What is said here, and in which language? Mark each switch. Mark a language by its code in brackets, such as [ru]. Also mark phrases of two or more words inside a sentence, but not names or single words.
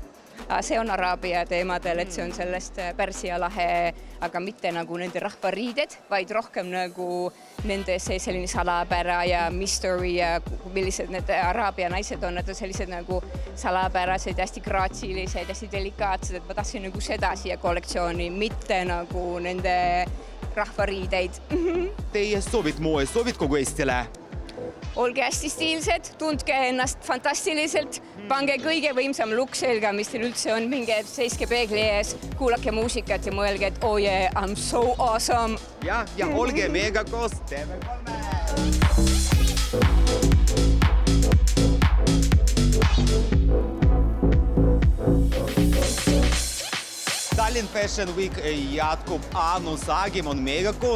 [et] See on Araabia teemadel, et see on sellest Pärsia lahe, aga mitte nagu nende rahvariided, vaid rohkem nagu nende see selline salapära ja mystery ja millised need Araabia naised on, need on sellised nagu salapärased, hästi graatsilised, hästi delikaatsed, et ma tahtsin nagu seda siia kollektsiooni, mitte nagu nende rahvariideid. Teie soovid moe, soovid kogu Eestile? Olge hästi stiilsed, tundke ennast fantastiliselt, pange kõige võimsam lukk selga, mis teil üldse on, minge seiske peegli ees, kuulake muusikat ja mõelge, et [en] oh yeah, I'm so awesome. [et] Ja olge meiega koos TV3. Tallinn Fashion Week jatkub. Anu Saagim on meiega koos.